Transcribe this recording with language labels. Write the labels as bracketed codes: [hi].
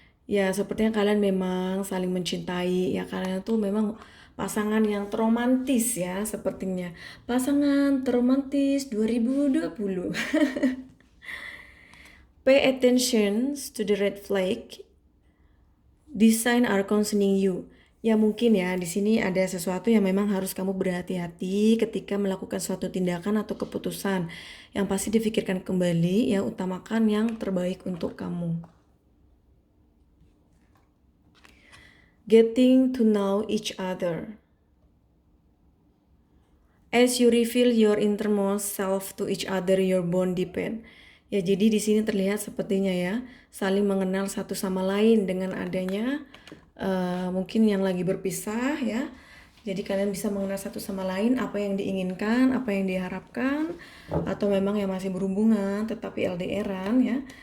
[id] Ya, sepertinya kalian memang saling mencintai ya, kalian tuh memang pasangan yang terromantis ya sepertinya. Pasangan terromantis 2020. [en] Pay attention to the red flag. These signs are concerning you. [id] Ya mungkin ya di sini ada sesuatu yang memang harus kamu berhati-hati ketika melakukan suatu tindakan atau keputusan. Yang pasti difikirkan kembali ya, utamakan yang terbaik untuk kamu. [en] Getting to know each other. As you reveal your innermost self to each other, your bond deepen. [id] Ya, jadi di sini terlihat sepertinya ya, saling mengenal satu sama lain dengan adanya mungkin yang lagi berpisah ya. Jadi kalian bisa mengenal satu sama lain apa yang diinginkan, apa yang diharapkan, atau memang yang masih berhubungan tetapi LDR-an ya.